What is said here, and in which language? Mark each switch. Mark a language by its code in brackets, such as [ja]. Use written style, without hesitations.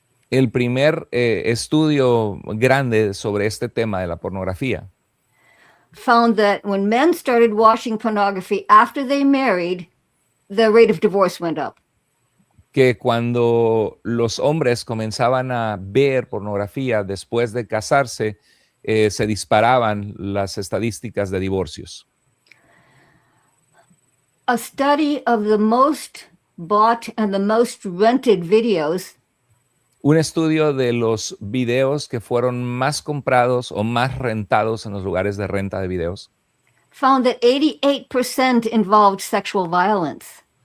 [es] El primer estudio grande sobre este tema de la pornografía [en] found that when men started watching pornography after they married, the rate of divorce went up. [es] que cuando los hombres comenzaban a ver pornografía después de casarse, se disparaban las estadísticas de divorcios. [en] A study of the most bought and the most rented videos [es] Un estudio de los videos que fueron más comprados o más rentados en los lugares de renta de videos [en] found that 88% involved sexual violence.